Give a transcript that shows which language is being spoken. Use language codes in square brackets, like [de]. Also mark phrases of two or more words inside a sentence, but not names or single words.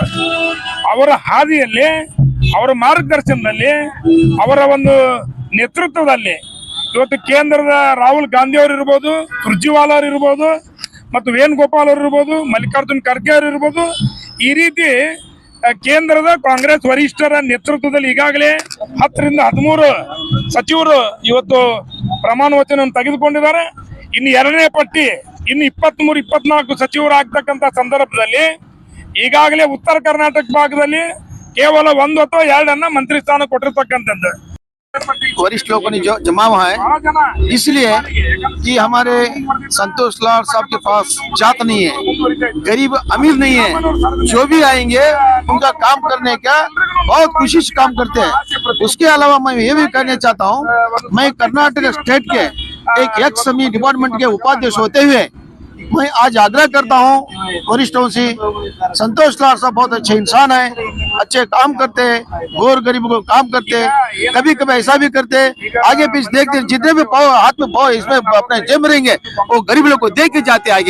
[kn] ಅವರ ಹಾದಿಯಲ್ಲಿ, ಅವರ ಮಾರ್ಗದರ್ಶನದಲ್ಲಿ, ಅವರ ಒಂದು ನೇತೃತ್ವದಲ್ಲಿ ಇವತ್ತು ಕೇಂದ್ರದ ರಾಹುಲ್ ಗಾಂಧಿ ಅವರು ಇರ್ಬೋದು, ಸುರ್ಜೇವಾಲಾ ಅವರು ಇರ್ಬೋದು, ಮತ್ತು ವೇಣುಗೋಪಾಲ್ ಅವರು ಇರ್ಬೋದು, ಮಲ್ಲಿಕಾರ್ಜುನ್ ಖರ್ಗೆ ಅವರು ಇರ್ಬೋದು, ಈ ರೀತಿ ಕೇಂದ್ರದ ಕಾಂಗ್ರೆಸ್ ವರಿಷ್ಠರ ನೇತೃತ್ವದಲ್ಲಿ ಈಗಾಗಲೇ 10 ರಿಂದ 13 ಸಚಿವರು ಇವತ್ತು ಪ್ರಮಾಣ ವಚನವನ್ನು ತೆಗೆದುಕೊಂಡಿದ್ದಾರೆ. ಇನ್ನು 2ನೇ ಪಟ್ಟಿ ಇನ್ನು 23-24 ಸಚಿವರು ಆಗ್ತಕ್ಕಂಥ ಸಂದರ್ಭದಲ್ಲಿ ಈಗಾಗಲೇ ಉತ್ತರ ಕರ್ನಾಟಕ ಭಾಗದಲ್ಲಿ ಕೇವಲ 1 ಅಥವಾ 2 ಮಂತ್ರಿ ಸ್ಥಾನ ಕೊಟ್ಟಿರ್ತಕ್ಕಂಥದ್ದು. [hi] वरिष्ठ लोगों ने जो जमा हुआ है, इसलिए कि हमारे संतोष लाड साहब के पास जात नहीं है, गरीब अमीर नहीं है, जो भी आएंगे उनका काम करने का बहुत कोशिश काम करते हैं. उसके अलावा मैं ये भी कहना चाहता हूँ, मैं कर्नाटक स्टेट के एक [en] ex department [hi] के उपाध्यक्ष होते हुए मैं आज आग्रह करता हूँ वरिष्ठों से, संतोष लाड साहब बहुत अच्छे इंसान है, अच्छे काम करते हैं, गौर गरीब को काम करते हैं, कभी कभी ऐसा भी करते हैं आगे पीछे देखते, जितने भी पाव हाथ में पाव इसमें अपने जेब में रहेंगे वो गरीब लोग को देख के जाते आगे.